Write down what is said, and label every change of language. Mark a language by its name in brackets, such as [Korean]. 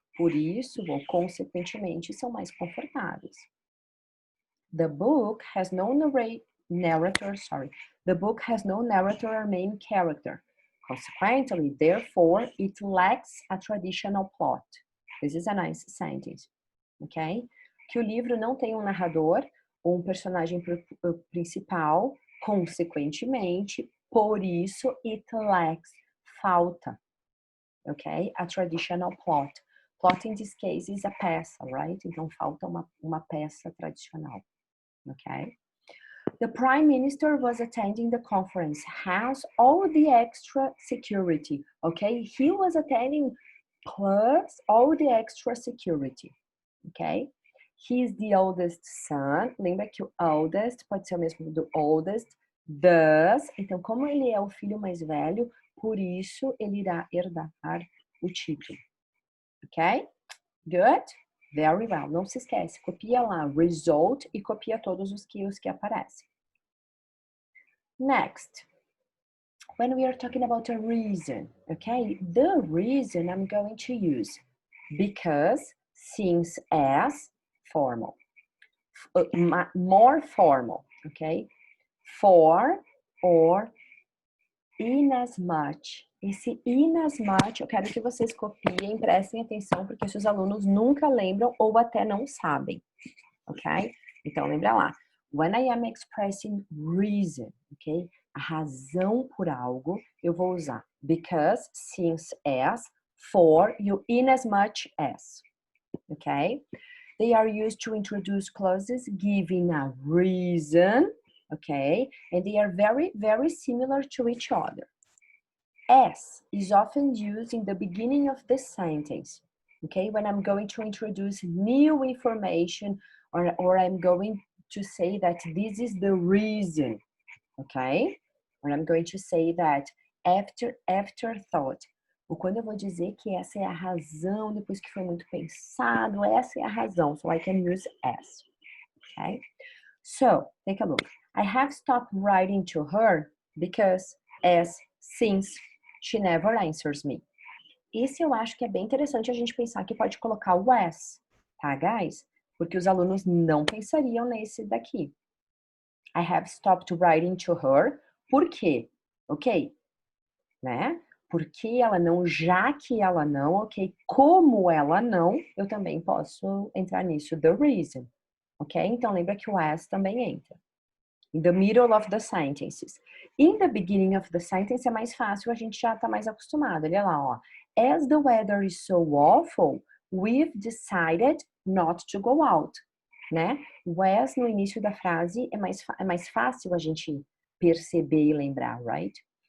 [Portuguese] Por isso, ou consequentemente, são mais confortáveis. [English] The book has no narrator or main character. Consequently, therefore, it lacks a traditional plot. This is a nice sentence, ok? [Portuguese] Que o livro não tem um narrador ou um personagem principal, consequentemente, por isso, [English] it lacks, [Portuguese] falta, ok? [English] A traditional plot. Plot in this case is a peça, right? [Portuguese] Então, falta uma peça tradicional, ok? [English] The Prime Minister was attending the conference, has all the extra security, okay? He was attending plus all the extra security, okay? He is the oldest son. [Portuguese] Lembra que o oldest pode ser o mesmo do oldest. Thus, então, como ele é o filho mais velho, por isso ele irá herdar o título. Ok? Good? Very well. Não se esquece, copia lá result e copia todos os que aparecem. [English] Next, when we are talking about a reason, okay, the reason I'm going to use because, since, as, formal, more formal, okay, for, or, inasmuch. [Portuguese] Esse inasmuch, eu quero que vocês copiem, prestem atenção, porque os alunos nunca lembram ou até não sabem, ok? Então, lembra lá. [English] When I am expressing reason, [Portuguese] ok? A razão por algo, eu vou usar because, since, as, for e o inasmuch as, ok? [English] They are used to introduce clauses giving a reason, okay? And they are very, very similar to each other. As is often used in the beginning of the sentence, okay? When I'm going to introduce new information or I'm going to say that this is the reason, okay? Or I'm going to say that afterthought. [Portuguese] Ou quando eu vou dizer que essa é a razão, depois que foi muito pensado, essa é a razão. [English] So I can use as, okay? So, take a look. I have stopped writing to her because, as, since, she never answers me. [Portuguese] Esse eu acho que é bem interessante a gente pensar que pode colocar o as, tá, guys? Porque os alunos não pensariam nesse daqui. [English] I have stopped writing to her. [Portuguese] Por quê? Ok? Né? Porque ela não, já que ela não, ok? Como ela não, eu também posso entrar nisso, [English] the reason. [Portuguese] Ok? Então, lembra que o as também entra. [English] In the middle of the sentences. In the beginning of the sentence [Portuguese] é mais fácil, a gente já tá mais acostumado. Olha lá, ó. [English] As the weather is so awful, we've decided not to go out. [Portuguese] Né? O as no início da frase é mais fácil a gente perceber e lembrar, right?